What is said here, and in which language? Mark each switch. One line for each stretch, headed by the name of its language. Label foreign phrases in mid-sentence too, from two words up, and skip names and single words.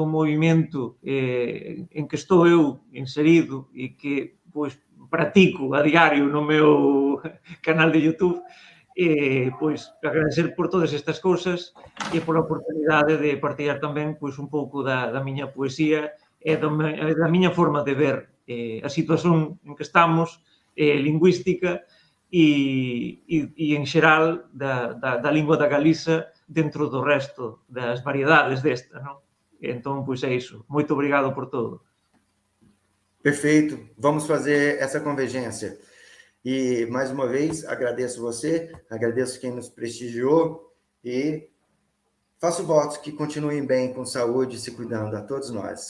Galician: o movimento en que estou eu inserido e que pois practico a diario no meu canal de YouTube, pois agradecer por todas estas cousas e por a oportunidade de partillar tamén pois un pouco da miña poesía e da miña forma de ver a situación en que estamos, lingüística, e en xeral da lingua da Galiza dentro do resto das variedades desta, non? Entón, pois é iso. Moito obrigado por todo.
Portuguese: Perfeito. Vamos fazer essa convergência. E, mais uma vez, agradeço você, agradeço quem nos prestigiou e faço votos que continuem bem, com saúde e se cuidando, a todos nós.